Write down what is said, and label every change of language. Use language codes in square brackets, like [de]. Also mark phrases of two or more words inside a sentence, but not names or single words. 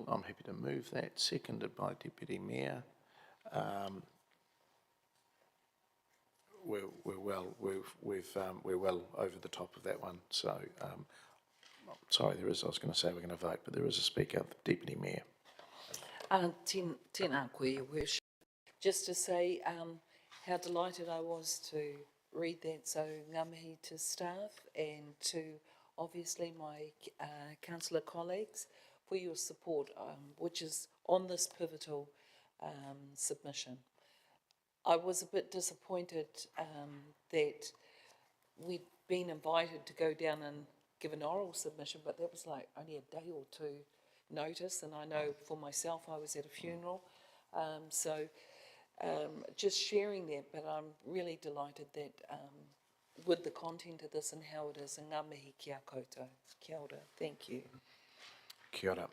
[en] I'm happy to move that, seconded by Deputy Mayor. We're well over the top of that one, so sorry, I was going to say we're going to vote, but there is a speaker, the Deputy Mayor. [mi] Tēnā koe, [en] Your Worship. Just to say how delighted I was to read that, so [mi] ngā mihi [en] to staff and to obviously my councillor colleagues for your support, which is on this pivotal submission. I was a bit disappointed that we'd been invited to go down and give an oral submission, but that was like only a day or two notice, and I know for myself I was at a funeral, so just sharing that, but I'm really delighted that with the content of this and how it is, and [mi] ngā mihi ki a koutou. Kia ora, [en] thank you. [mi] Kia ora.